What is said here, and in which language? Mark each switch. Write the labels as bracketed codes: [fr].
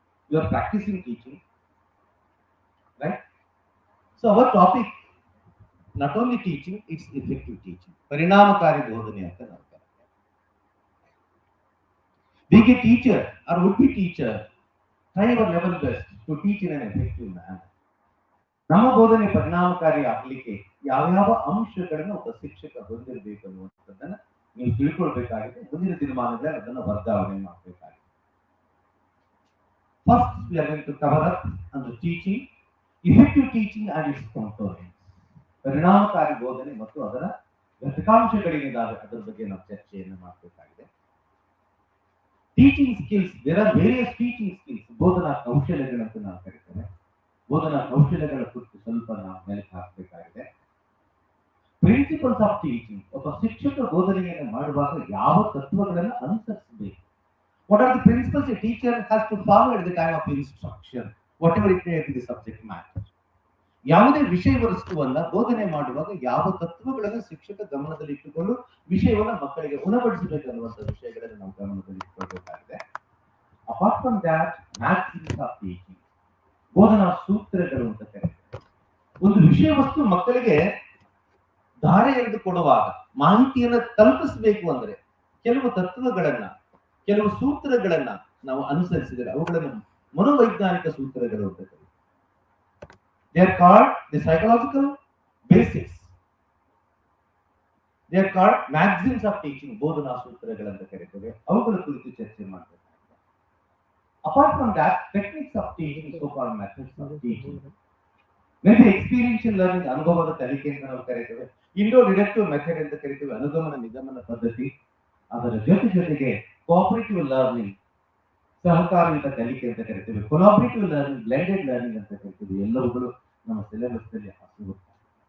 [en] You are practicing teaching, right? So our topic, not only teaching, it's effective teaching. [kn] Parinamakari bodhane anta ನಾವು ಕರೀತೀವಿ. [en] Being a teacher or would-be teacher, try your level best to teach in an effective manner. [kn] ನಮ್ಮ ಬೋಧನೆ ಪರಿಣಾಮಕಾರಿ ಆಗಲಿಕ್ಕೆ ಯಾವ್ಯಾವ ಅಂಶಗಳನ್ನು ಒಬ್ಬ ಶಿಕ್ಷಕ ಹೊಂದಿರಬೇಕು ಅನ್ನುವಂಥದ್ದನ್ನ ನೀವು ತಿಳ್ಕೊಳ್ಬೇಕಾಗಿದೆ. ಮುಂದಿನ ದಿನಮಾನಗಳಲ್ಲಿ ಅದನ್ನು ವರ್ಗಾವಣೆ ಮಾಡಬೇಕಾಗಿದೆ. [en] First we are going to cover up on the teaching, effective teaching and its components. [kn] ಪರಿಣಾಮಕಾರಿ ಬೋಧನೆ ಮತ್ತು ಅದರ ಘಟಕಾಂಶಗಳೇನಿದ್ದಾವೆ ಅದರ ಬಗ್ಗೆ ನಾವು ಚರ್ಚೆಯನ್ನು ಮಾಡಬೇಕಾಗಿದೆ. [en] Teaching skills, there are various teaching skills. [kn] ಬೋಧನಾ ಕೌಶಲ್ಯಗಳಂತ ನಾವು ಕರೀತೇವೆ. ಬೋಧನಾ ಕೌಶಲ್ಯಗಳ ಕುರಿತು ಸ್ವಲ್ಪ ನಾವು ಮೆಲುಕು ಹಾಕಬೇಕಾಗಿದೆ. [en] principles of teaching, [kn] ಒಬ್ಬ ಶಿಕ್ಷಕ ಬೋಧನೆಯನ್ನು ಮಾಡುವಾಗ ಯಾವ ತತ್ವಗಳನ್ನು ಅನುಸರಿಸಬೇಕು? [en] What are the principles a teacher has to follow at the time of instruction? whatever it may be the subject matter. [kn] ಯಾವುದೇ ವಿಷಯ ವಸ್ತುವನ್ನ ಬೋಧನೆ ಮಾಡುವಾಗ ಯಾವ ತತ್ವಗಳನ್ನು ಶಿಕ್ಷಕ ಗಮನದಲ್ಲಿ ಇಟ್ಟುಕೊಂಡು ವಿಷಯವನ್ನ ಮಕ್ಕಳಿಗೆ ಉಣಬಡಿಸಬೇಕನ್ನುವಂಥ ವಿಷಯಗಳನ್ನು ನಾವು ಗಮನದಲ್ಲಿ ಇಟ್ಕೊಳ್ಬೇಕಾಗಿದೆ. [en] apart from that, maths of teaching, [kn] ಬೋಧನಾ ಸೂತ್ರಗಳು ಅಂತ ಕರೀತಾರೆ. ಒಂದು ವಿಷಯ ವಸ್ತು ಮಕ್ಕಳಿಗೆ ದಾರಿ ಎರೆದು ಕೊಡುವಾಗ, ಮಾಹಿತಿಯನ್ನ ತಲುಪಿಸಬೇಕು ಅಂದ್ರೆ ಕೆಲವು ತತ್ವಗಳನ್ನ, ಕೆಲವು ಸೂತ್ರಗಳನ್ನ ನಾವು ಅನುಸರಿಸಿದರೆ ಅವುಗಳನ್ನು ಮನೋವೈಜ್ಞಾನಿಕ ಸೂತ್ರಗಳು ಅಂತ ಕರೀತಾರೆ. [en] They are called the psychological basics. They are called maxims of teaching, [kn] ಬೋಧನಾ ಸೂತ್ರಗಳಂತ ಕರೀತೇವೆ. ಅವುಗಳ ಕುರಿತು ಚರ್ಚೆ ಮಾಡ್ತಾರೆ. [en] Apart from that, techniques of teaching, so-called methods of teaching. Maybe experiential learning, [kn] ಅನುಭವದ ಕಲಿಕೆ ಅಂತ ನಾವು ಕರೀತೇವೆ. ಇಂಡೋ-ಡಿಡಕ್ಟಿವ್ ಮೆಥಡ್ ಅಂತ ಕರೀತೇವೆ, ಅನುಗಮನ ನಿಗಮನ ಪದ್ಧತಿ. ಅದರ ಜೊತೆಗೆ ಕೋಆಪರೇಟಿವ್ ಲರ್ನಿಂಗ್, ಸಹಕಾರಯುತ ಕಲಿಕೆ ಅಂತ ಕರಿತೀವಿ. ಕೊಲಾಬರೇಟಿವ್ ಲರ್ನಿಂಗ್, ಬ್ಲೆಂಡೆಡ್ ಲರ್ನಿಂಗ್ ಅಂತ ಕರಿತೀವಿ. ಎಲ್ಲವುಗಳು ನಮ್ಮ ಸಿಲೆಬಸ್ ನಲ್ಲಿ ಹಾಕಿರುತ್ತಾರೆ.